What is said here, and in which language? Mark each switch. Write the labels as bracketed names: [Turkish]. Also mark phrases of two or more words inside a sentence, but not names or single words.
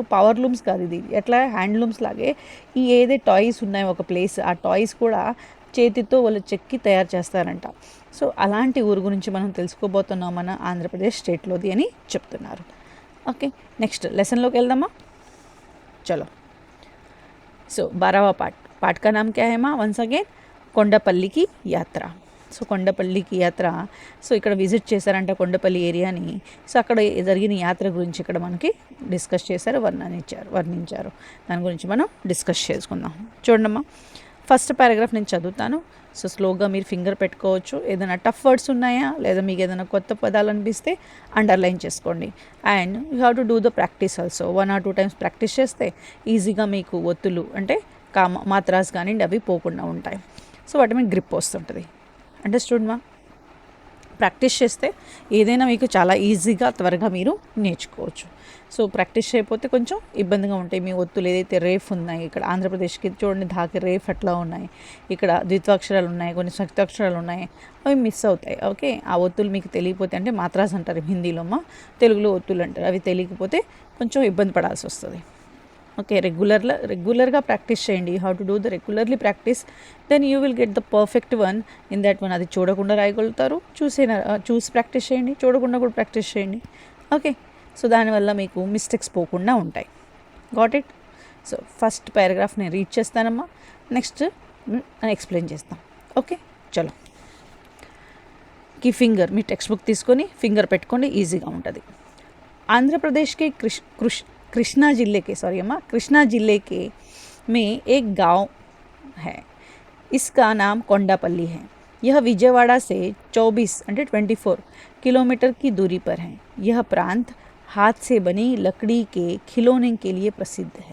[English] power looms [Telugu] కాదు, ఇది ఎట్లా హ్యాండ్లూమ్స్ లాగే ఈ ఏదైతే టాయ్స్ ఉన్నాయో ఒక ప్లేస్, ఆ టాయ్స్ కూడా చేతితో వాళ్ళు చెక్కి తయారు చేస్తారంట. సో అలాంటి ఊరు గురించి మనం తెలుసుకోబోతున్నాం మన ఆంధ్రప్రదేశ్ స్టేట్లోది అని చెప్తున్నారు. ఓకే. [English] next lesson [Telugu] వెళ్దామా? చలో. [Hindi] సో 12वां पाठ का नाम क्या है माँ? [English] once again [Telugu] కొండపల్లి కి యాత్ర. సో కొండపల్లి కి యాత్ర. సో ఇక్కడ విజిట్ చేశారంట కొండపల్లి ఏరియాని. సో అక్కడ జరిగిన యాత్ర గురించి ఇక్కడ మనకి డిస్కస్ చేశారు, వర్ణించారు. దాని గురించి మనం డిస్కస్ చేసుకుందాం. చూడమ్మా [English] first paragraph [Telugu] నేను చదువుతాను. సో స్లోగా మీరు ఫింగర్ పెట్టుకోవచ్చు. ఏదైనా [English] tough words [Telugu] ఉన్నాయా లేదా మీకు ఏదైనా కొత్త పదాలు అనిపిస్తే అండర్లైన్ చేసుకోండి. [English] and you have to do the practice also. 1 or 2 times [Telugu] ప్రాక్టీస్ చేస్తే ఈజీగా మీకు ఒత్తులు అంటే మాత్రాస్ కానివ్వండి అవి పోకుండా ఉంటాయి. సో వాటి మీద గ్రిప్ వస్తుంటుంది. అండర్స్టూడ్ మా? ప్రాక్టీస్ చేస్తే ఏదైనా మీకు చాలా ఈజీగా త్వరగా మీరు నేర్చుకోవచ్చు. సో ప్రాక్టీస్ చేయకపోతే కొంచెం ఇబ్బందిగా ఉంటాయి. మీ ఒత్తులు ఏదైతే రేఫ్ ఉన్నాయి, ఇక్కడ ఆంధ్రప్రదేశ్కి చూడండి ధాకి రేఫ్ అట్లా ఉన్నాయి, ఇక్కడ ద్విత్వాక్షరాలు ఉన్నాయి, కొన్ని సప్తాక్షరాలు ఉన్నాయి, అవి మిస్ అవుతాయి. ఓకే. ఆ ఒత్తులు మీకు తెలియకపోతే అంటే మాత్రాస్ అంటారు హిందీలో, తెలుగులో ఒత్తులు అంటారు, అవి తెలియకపోతే కొంచెం ఇబ్బంది పడాల్సి వస్తుంది. ఓకే. రెగ్యులర్గా ప్రాక్టీస్ చేయండి. [English] You have to do the regularly practice, then you will get the perfect one in that one. [Telugu] అది చూడకుండా రాయగలుగుతారు. చూసి ప్రాక్టీస్ చేయండి, చూడకుండా కూడా ప్రాక్టీస్ చేయండి. ఓకే. సో దానివల్ల మీకు మిస్టేక్స్ పోకుండా ఉంటాయి. [English] Got it? [Telugu] సో [English] first paragraph [Telugu] నేను రీడ్ చేస్తానమ్మా, నెక్స్ట్ ఎక్స్ప్లెయిన్ చేస్తాం. ఓకే. చలో. ఫింగర్ మీ [English] text book [Telugu] తీసుకొని ఫింగర్ పెట్టుకోండి, ఈజీగా ఉంటుంది. [Hindi] ఆంధ్రప్రదేశ్కి कृष्णा जिले के में एक गांव है. इसका नाम कोंडापल्ली है. यह विजयवाड़ा से 24 किलोमीटर की दूरी पर है. यह प्रांत हाथ से बनी लकड़ी के खिलौने के लिए प्रसिद्ध है.